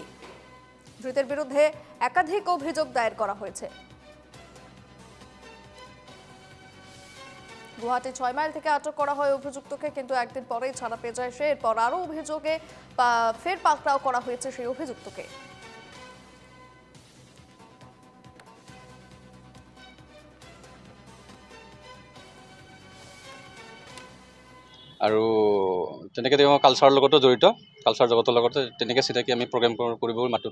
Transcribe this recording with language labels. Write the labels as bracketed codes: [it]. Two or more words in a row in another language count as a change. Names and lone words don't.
[bn] ধৃতের বিরুদ্ধে একাধিক অভিযোগ দায়ের করা হয়েছে। গুয়াহাটি 6 মাইল থেকে আটক করা হয় অভিযুক্তকে, কিন্তু একদিন পরেই ছাড়া পেয়ে যায় সে। এরপর আরও অভিযোগে ফের পাকড়াও করা হয়েছে সেই অভিযুক্তকে। [as] আৰু তেনেকৈ তেওঁ কালচাৰৰ লগতো জড়িত, কালচাৰ জগতৰ লগতে তেনেকৈ চিনাকি আমি প্ৰগ্ৰেম কৰিব মাতোঁ।